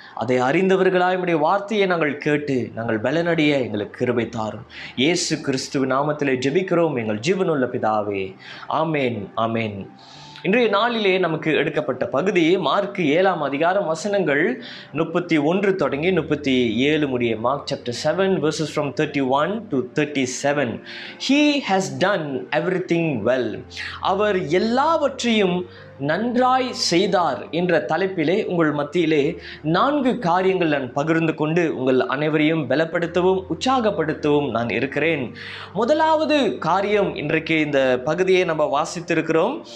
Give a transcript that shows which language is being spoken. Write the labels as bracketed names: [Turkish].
[Tamil] அதை அறிந்தவர்களாய் உம்முடைய வார்த்தையை நாங்கள் கேட்டு நாங்கள் பலனடைய எங்களுக்கு கிருபை தாரும். இயேசு கிறிஸ்துவின் நாமத்திலே ஜெபிக்கிறோம் எங்கள் ஜீவனுள்ள பிதாவே. ஆமேன், ஆமேன். இன்றைய நாளிலே நமக்கு எடுக்கப்பட்ட பகுதி மார்க் 7ஆம் அதிகாரம் வசனங்கள் 31 தொடங்கி 37 முடிய. [English] Mark chapter 7 verses from 31 to 37. He has done everything well. [Tamil] அவர் எல்லாவற்றையும் நன்றாய் செய்தார் என்ற தலைப்பிலே உங்கள் மத்தியிலே 4 காரியங்கள் நான் பகிர்ந்து கொண்டு உங்கள் அனைவரையும் பலப்படுத்தவும் உற்சாகப்படுத்தவும் நான் இருக்கிறேன். முதலாவது காரியம், இன்றைக்கு இந்த பகுதியை நம்ம வாசித்திருக்கிறோம்.